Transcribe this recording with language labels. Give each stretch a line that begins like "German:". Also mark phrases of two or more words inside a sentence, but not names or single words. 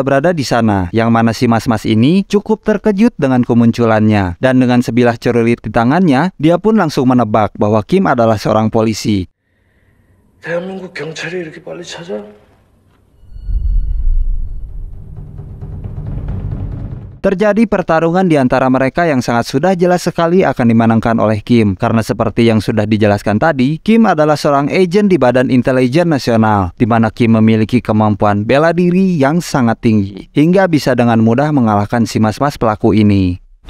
Indonesian: berada di sana, yang mana si mas-mas ini cukup terkejut dengan kemunculannya. Dan dengan sebilah celurit di tangannya, dia pun langsung menebak bahwa Kim adalah seorang polisi.
Korean: 대한민국 경찰이 이렇게 빨리 찾아?
Indonesian: Terjadi pertarungan di antara mereka yang sangat sudah jelas sekali akan dimenangkan oleh Kim. Karena seperti yang sudah dijelaskan tadi, Kim adalah seorang agen di Badan Intelijen Nasional, di mana Kim memiliki kemampuan bela diri yang sangat tinggi, hingga bisa dengan mudah mengalahkan si mas-mas pelaku ini.